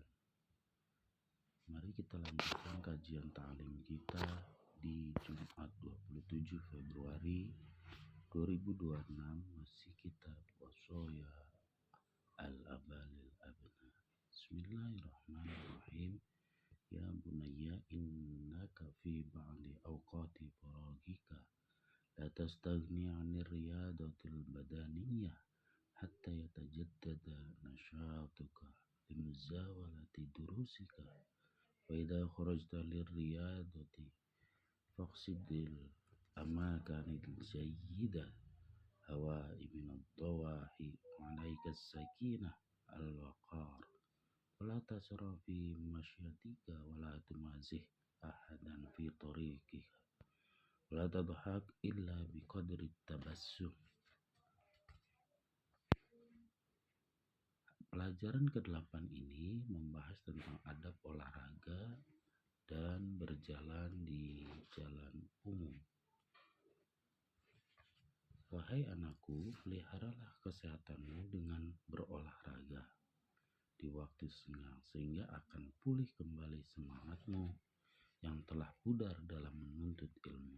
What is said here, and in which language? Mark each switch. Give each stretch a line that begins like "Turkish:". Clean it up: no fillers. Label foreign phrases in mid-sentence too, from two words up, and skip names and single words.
Indonesian: Mari kita lanjutkan kajian ta'lim kita di Jumat 27 Februari 2026, masih kitab Wasaya Al-Abalil Abna.
Arabic: بسم الله الرحمن الرحيم. يا بني إنك في بعض أوقات فراغك لا تستغني عن الرياضة البدنية حتى يتجدد نشاطك لمزاولة دروسك وإذا خرجت للرياضة فاقصد الأماكن الجيدة الهواء من الضواحي وعليك السكينة والوقار ولا تسرع في مشيتك ولا تمازح أحدا في طريقك ولا تضحك إلا بقدر التبسم.
Indonesian: Pelajaran ke-8 ini membahas tentang adab olahraga dan berjalan di jalan umum. Wahai anakku, peliharalah kesehatanmu dengan berolahraga di waktu senggang sehingga akan pulih kembali semangatmu yang telah pudar dalam menuntut ilmu.